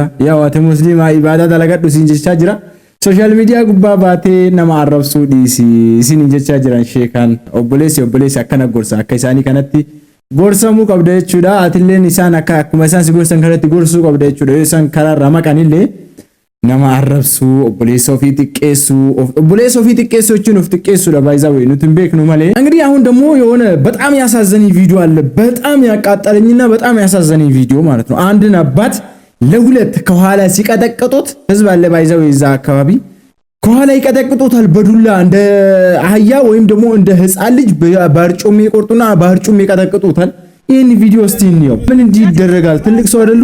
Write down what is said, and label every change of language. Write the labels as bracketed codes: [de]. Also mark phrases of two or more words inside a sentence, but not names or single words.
[om] Yaa ati musliima ibadaa dalagadhu siin jechaa jira. [en] Social media [om] gubbaa baatee nama arrabsuu dhiisi siin jechaa jiran sheekan obboleessi akkana gorsa akka isaanii kanatti gorsamuu qabda jechuudha. Atilleen isaan akkuma isaan si gorsan kanatti gorsuu qabda jechuudha. Yoo isaan karaa maqanillee nama arrabsuu obboleessa ofii xiqqeessuu jechuun of xiqqeessuudha [am] ባይዛው ነው ትንበክኑ ማለት እንግዲህ አሁን ደግሞ የሆነ በጣም ያሳዘነኝ ቪዲዮ አለ። በጣም ያቃጠለኝና በጣም ያሳዘነኝ ቪዲዮ ማለት ነው። አንድን አባት ለሁለት ከኋላ ሲቀጠቅጡት ህዝብ አለ ባይዛው ይዛ አካባቢ ከኋላ ይቀጠቅጡታል በዱላ እንደ አህያ ወይም ደግሞ እንደ ህፃን ልጅ ባርጩሜ ይቆርጡና ባርጩሜ ይቀጠቅጡታል። ይሄን ቪዲዮ እስቲ እንየው። ምን እንዲህ ይደረጋል? ትልቅ ሰው አይደሉ?